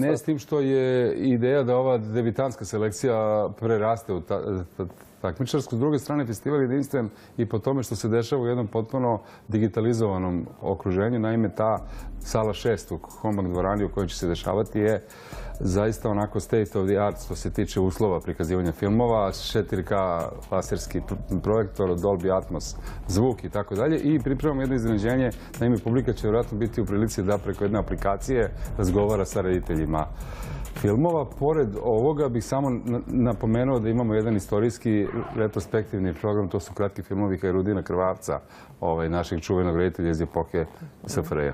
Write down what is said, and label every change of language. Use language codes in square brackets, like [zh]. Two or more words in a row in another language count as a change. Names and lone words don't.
[bs] Ne, s tim što je ideja da ova debitanska selekcija preraste u takmičarsku. S druge strane, festival je jedinstven i po tome što se dešava u jednom potpuno digitalizovanom okruženju. Naime, ta sala 6 u Kombak dvorani u kojoj će se dešavati je zaista onako [en] state of the art [bs] što se tiče uslova prikazivanja filmova, 4K laserski projektor, Dolby Atmos zvuk i tako dalje. I pripremamo jedno iznenađenje. Naime, publika će vjerojatno biti u prilici da preko jedne aplikacije razgovara sa rediteljima filmova. Pored ovoga bih samo napomenuo da imamo jedan istorijski retrospektivni program, to su kratki filmovi Hajrudina Krvavca, našeg čuvenog reditelja iz epohe SFRJ.